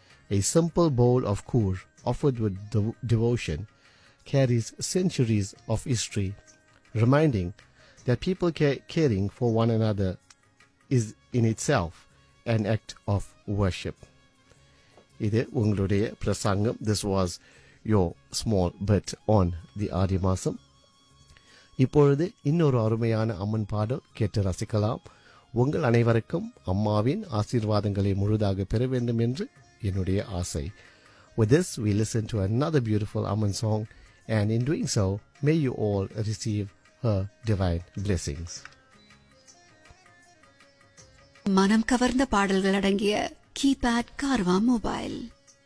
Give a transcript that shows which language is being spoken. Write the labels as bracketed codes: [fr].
[en] A simple bowl of kur offered with devotion carries centuries of history, reminding that people caring for one another is in itself an act of worship. This was your small bit on the Adi Masam. [ta] இப்பொழுது இன்னொரு அருமையான அம்மன் பாடல் கேட்டு ரசிக்கலாம். உங்கள் அனைவருக்கும் அம்மாவின் ஆசீர்வாதங்களை முழுதாக பெற வேண்டும் என்று என்னுடைய ஆசை. [en] With this, we listen to another beautiful Amman song, and in doing so, may you all receive her divine blessings. [ta] மனம் கவர்ந்த பாடல்கள் அடங்கிய கீபேட் கார்வா மொபைல்.